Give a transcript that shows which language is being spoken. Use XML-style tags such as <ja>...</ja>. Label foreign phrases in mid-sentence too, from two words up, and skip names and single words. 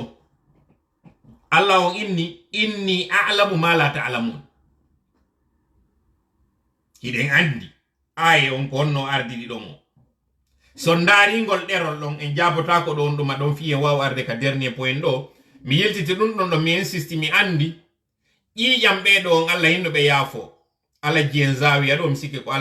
<ar>Allah on إني أعلم ما لا تعلمون.</ar> <ff>Hiɗen andi aye on ko honno ardidi ɗon o so daaringol ɗerol ɗon en jabotako ɗon ɗuma ɗon fiye waw arde ka</ff> <fr>dernier point</fr> <ff>ɗo mi yeltiti ɗum ɗon ɗo mi insisti mi andi ƴiƴam ɓeɗo on Allah hinno ɓe yaafo alaji en zawiya ɗo mi sikki ko</ff>